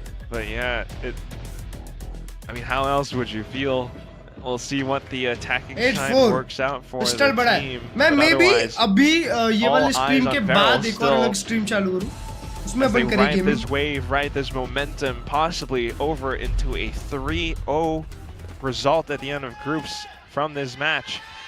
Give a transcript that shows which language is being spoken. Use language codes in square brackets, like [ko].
[en] But yeah, I mean, how else would you feel? We'll see what the attacking side works out for the team. [hi] मैं maybe अभी ये वाले stream के बाद एक और अलग stream चालू करूँ. उसमें अपन करेंगे. [en] Ride this wave, ride this momentum, possibly over into a 3-0 result at the end of groups from this match.